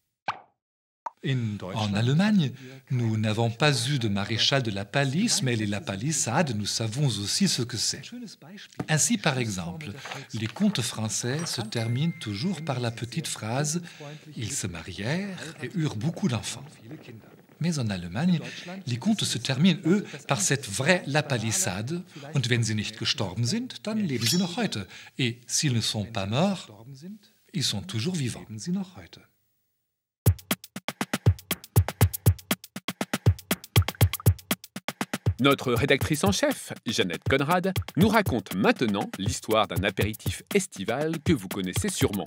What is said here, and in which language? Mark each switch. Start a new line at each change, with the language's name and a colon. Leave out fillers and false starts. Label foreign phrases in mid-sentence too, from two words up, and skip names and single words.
French: En Allemagne, nous n'avons pas eu de maréchal de la palisse, mais la palissade, nous savons aussi ce que c'est. Ainsi, par exemple, les contes français se terminent toujours par la petite phrase « Ils se marièrent et eurent beaucoup d'enfants ». Mais en Allemagne, les contes se terminent, eux, par cette vraie la palissade.
German: Und wenn sie nicht gestorben sind, dann leben sie noch heute.
French: Et s'ils ne sont pas morts, ils sont toujours vivants. Notre rédactrice en chef, Jeannette Conrad, nous raconte maintenant l'histoire d'un apéritif estival que vous connaissez sûrement.